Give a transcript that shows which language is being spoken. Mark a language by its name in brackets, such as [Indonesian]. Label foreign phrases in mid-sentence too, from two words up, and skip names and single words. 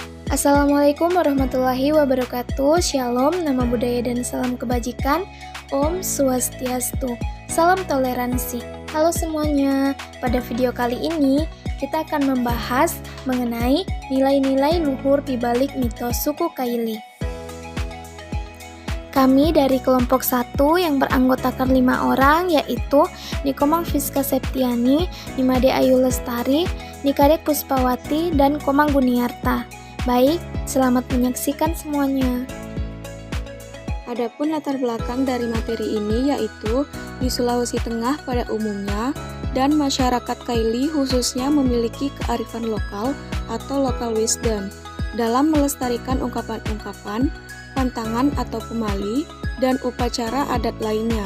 [Arabic] السلام عليكم ورحمة الله وبركاته. [Indonesian] Shalom, nama budaya dan salam kebajikan. [Balinese] Om Swastiastu. [Indonesian] Salam toleransi. Halo semuanya. Pada video kali ini kita akan membahas mengenai nilai-nilai luhur di balik mitos suku Kaili. Kami dari kelompok 1 yang beranggotakan 5 orang, yaitu Nikomang Fiska Septiani, Nimade Ayu Lestari, Nikadek Puspawati, dan Komang Guniarta. Baik, selamat menyaksikan semuanya. Adapun latar belakang dari materi ini yaitu di Sulawesi Tengah pada umumnya dan masyarakat Kaili khususnya memiliki kearifan lokal atau [English] local wisdom [Indonesian] dalam melestarikan ungkapan-ungkapan, pantangan atau pemali, dan upacara adat lainnya.